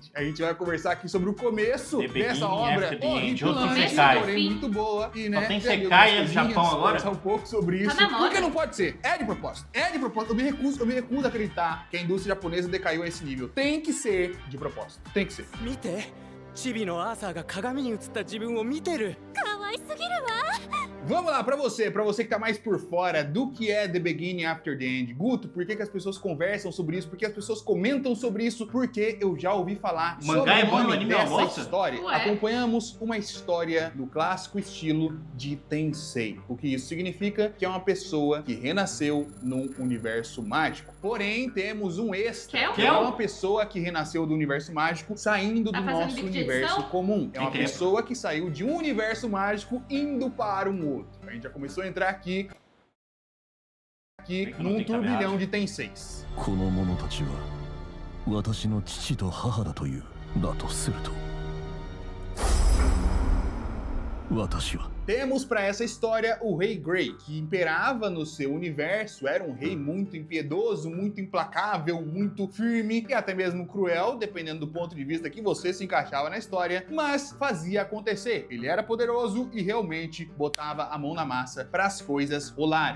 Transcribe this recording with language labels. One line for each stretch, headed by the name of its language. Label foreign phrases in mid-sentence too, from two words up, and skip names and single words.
Portuguese: A gente vai conversar aqui sobre o começo The Beginning dessa obra After the End, outro horripilante, Sekai. porém muito boa e, né, Só tem tem ali Sekai algumas no Japão coisinhas, agora? conversar um pouco sobre isso, na moda. porque não pode ser, é de propósito, eu me recuso a acreditar que a indústria japonesa decaiu a esse nível. Tem que ser de propósito. Tem que ser.
Japanese: 見てチビのアーサーが鏡に映った自分を見てる
Portuguese: Vamos lá, pra você que tá mais por fora do que é The Beginning After the End. Guto, por que as pessoas conversam sobre isso? Por que as pessoas comentam sobre isso? Porque eu já ouvi falar O mangá sobre é o bom e o nome anime é uma dessa bosta? história. Ué. Acompanhamos uma história do clássico estilo de Tensei. O que isso significa? Que é uma pessoa que renasceu num universo mágico. Porém, temos um extra, Que que é uma pessoa que renasceu do universo mágico saindo Tá do fazendo nosso bico de universo edição? comum. É uma Entendo. pessoa que saiu de um universo mágico indo para um outro. A gente já começou a entrar aqui que não num tem caminhada. turbilhão de Tenseis.
Japanese: この者たちは私の父と母だという。だとすると私は
Portuguese: Temos para essa história o Rei Grey, que imperava no seu universo, era um rei muito impiedoso, muito implacável, muito firme e até mesmo cruel, dependendo do ponto de vista que você se encaixava na história, mas fazia acontecer. Ele era poderoso e realmente botava a mão na massa para as coisas rolarem.